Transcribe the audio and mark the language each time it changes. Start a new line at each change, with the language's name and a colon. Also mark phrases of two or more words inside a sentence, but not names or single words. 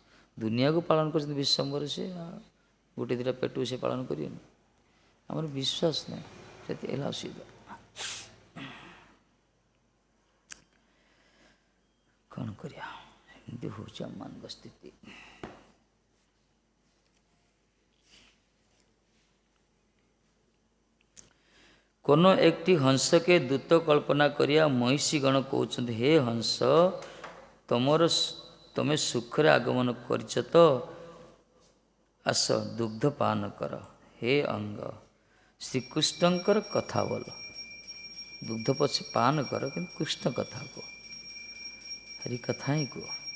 Odia: ଦୁନିଆକୁ ପାଳନ କରୁଛନ୍ତି ବିଶ୍ୱମ୍ବର, ସେ ଗୋଟେ ଦୁଇଟା ପେଟକୁ ସେ ପାଳନ କରିବେନି। ଆମର ବିଶ୍ୱାସ ନାହିଁ, ସେଠି ହେଲା ଅସୁବିଧା। କ'ଣ କରିବା, ଏମିତି ହେଉଛି ଆମମାନଙ୍କ ସ୍ଥିତି।
Bangla: কোনো একটি হংসকে দূত কল্পনা করিয়া মহিষীগণ কହୁଛନ୍ତି, হে হংস,
Odia: ତମେ ସୁଖରେ ଆଗମନ କରିଛ ତ, ଆସ ଦୁଗ୍ଧ ପାନ କର। ହେ ଅଙ୍ଗ, ଶ୍ରୀକୃଷ୍ଣଙ୍କର କଥା ବୋଲ। ଦୁଗ୍ଧ ପଛେ ପାନ କର, କିନ୍ତୁ କୃଷ୍ଣ କଥା କୁହ, ହରିକଥା ହିଁ କୁହ।